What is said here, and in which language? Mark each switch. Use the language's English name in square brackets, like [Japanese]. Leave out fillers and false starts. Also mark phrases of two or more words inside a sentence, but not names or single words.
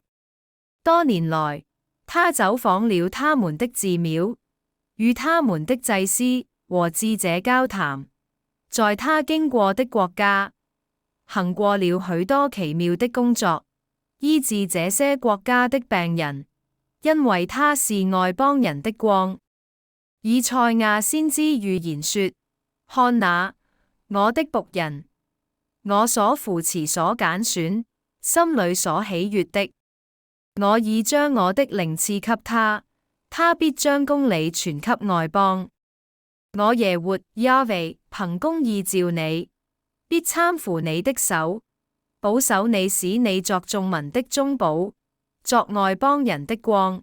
[Chinese] 多年來，他走訪了他們的寺廟，與他們的祭司和智者交談，在他經過的國家，行過了許多奇妙的工作，醫治這些國家的病人，因為他是外邦人的光。以賽亞先知預言說：看哪，我的僕人，我所扶持所揀選，心裏所喜悅的，我已將我的靈賜給他，他必將公理傳給外邦。我耶和華亞維憑公義召你，必攙扶你的手，保守你，使你作眾民的中保，作外邦人的光。